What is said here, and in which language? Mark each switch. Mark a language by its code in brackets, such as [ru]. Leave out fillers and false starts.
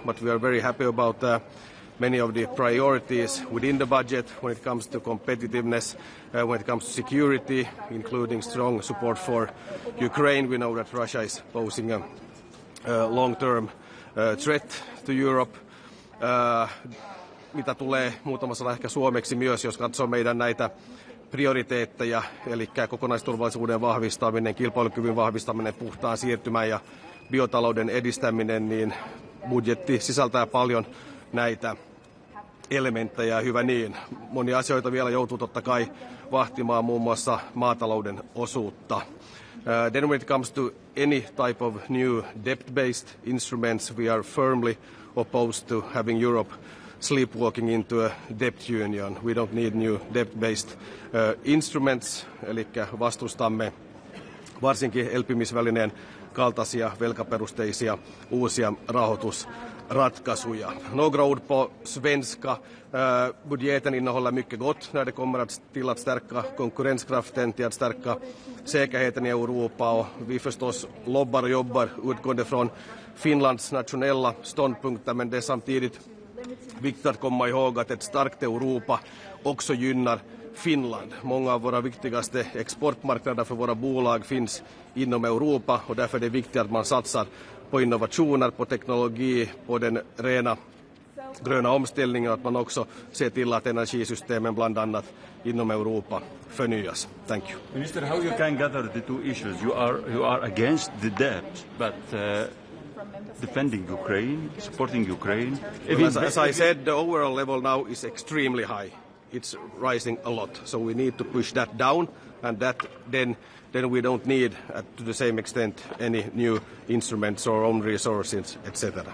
[en] But we are very happy about many of the priorities within the budget when it comes to competitiveness, when it comes to security, including strong support for Ukraine. We know that Russia is posing a long-term threat to Europe. [fi] Mitä tulee muutama sana ehkä suomeksi myös, jos katsoo meidän näitä prioriteetteja, eli kokonaisturvallisuuden vahvistaminen, kilpailukyvyn vahvistaminen, puhtaan siirtymän ja biotalouden edistäminen, niin budjetti sisältää paljon näitä elementtejä, hyvä niin. Monia asioita vielä joutuu totta kai vahtimaan, muun muassa maatalouden osuutta. [en] Then when it comes to any type of new debt-based instruments, we are firmly opposed to having Europe sleepwalking into a debt union. We don't need new debt-based instruments, [fi] eli vastustamme varsinkin elpymisvälineen kaltaisia velkaperusteisia uusia rahoitusvälineitä. ratkaisuja. [sv] Några ord på svenska. Budgeten innehåller mycket gott när det kommer till att stärka konkurrenskraften, till att stärka säkerheten i Europa, och vi förstås lobbar och jobbar utgående från Finlands nationella ståndpunkter, men det är samtidigt viktigt att komma ihåg att ett starkt Europa också gynnar Finland. Många av våra viktigaste exportmarknader för våra bolag finns inom Europa, och därför är det viktigt att man satsar på innovationer, på teknologi, på den rena gröna omställningen, och att man också ser till att energisystemen bland annat inom Europa förnyas. [en] Thank you. Minister, how you can gather the two issues? You are against the debt, but defending Ukraine, supporting Ukraine. Well, as I said, the overall level now is extremely high. It's rising a lot, so we need to push that down, and that then we don't need, to the same extent, any new instruments or own resources, etc.